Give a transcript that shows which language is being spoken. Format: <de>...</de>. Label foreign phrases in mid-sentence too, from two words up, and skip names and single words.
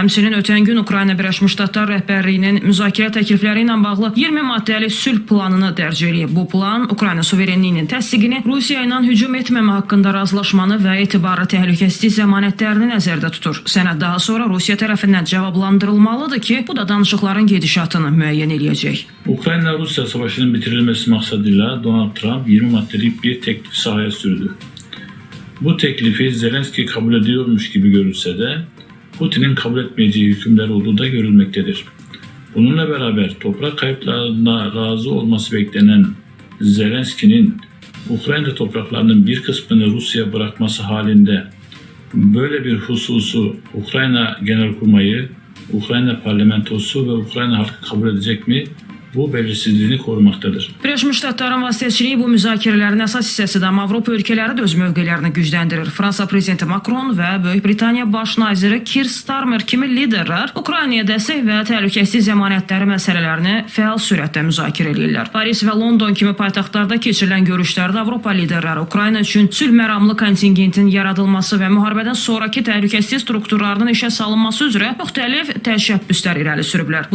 <az>Həmçinin ötən gün Ukrayna Birləşmiş Ştatlar rəhbərliyinin müzakirə təklifləri ilə bağlı 20 maddəli sülh planını dərc edib. Bu plan Ukrayna suverenliyinin təsdiqini, Rusiya ilə hücum etməmə haqqında razılaşmanı və etibarlı təhlükəsizlik zəmanətlərini nəzərdə tutur. Sənəd daha sonra Rusiya tərəfindən cavablandırılmalıdır ki, bu da danışıqların gedişatını müəyyən edəcək.</az> <tr>Ukrayna-Rusiya savaşının bitirilmesi maksadıyla Donald Trump 20 maddelik bir teklif sahaya sürdü. Bu teklifi Zelenski kabul ediyormuş gibi görülse de Putin'in kabul etmeyeceği hükümler olduğu da görülmektedir. Bununla beraber toprak kayıplarına razı olması beklenen Zelenski'nin Ukrayna topraklarının bir kısmını Rusya'ya bırakması halinde böyle bir hususu Ukrayna Genelkurmayı, Ukrayna Parlamentosu ve Ukrayna halkı kabul edecek mi? Bu belirsizliğini korumaktadır.</tr> <az>Birləşmiş Ştatların vasitəçiliyi bu müzakirələrin əsas hissəsidir, amma Avropa ölkələri də öz mövqelərini gücləndirir. Fransa prezidenti Macron və Böyük Britaniya baş naziri Keir Starmer kimi liderlər Ukraynaya dəstək və təhlükəsizlik zəmanətləri məsələlərini fəal sürətlə müzakirə edirlər. Paris və London kimi paytaxtlarda keçirilən görüşlərdə Avropa liderləri Ukrayna üçün sülhməramlı kontingentin yaradılması və müharibədən sonraki təhlükəsizlik strukturlarının işə salınması üzrə müxtəlif təşəbbüslər irəli sürüblər.</az>